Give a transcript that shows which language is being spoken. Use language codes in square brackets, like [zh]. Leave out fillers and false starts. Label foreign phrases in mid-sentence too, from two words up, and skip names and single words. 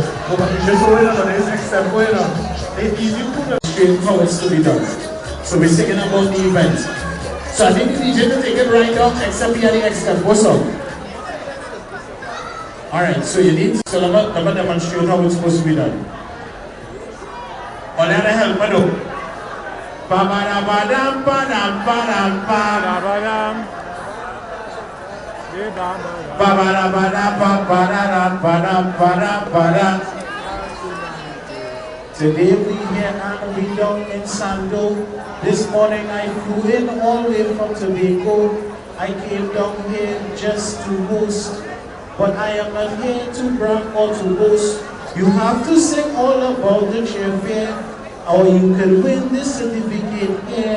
[en] But Idris will win on this extempo, you know. It's easy to put straight how it's to be done. So we're singing about the event. So I think the DJ will take it right up, except we had the extempo song. Alright, so you need to never demonstrate how it's supposed to be done. On the other help, I know. Ba-ba-da-ba-dam, ba-dam, ba-dam, ba-dam. Ba-ba-da-ba-dam, ba-ba-da-dam, ba-dam, ba-dam, ba-dam. Today we here and we down in Sando. This morning I flew in all the way from Tobago. I came down here just to host, but I am not here to brag or to boast. You have to sing all about the chair fair, or you can win this certificate here.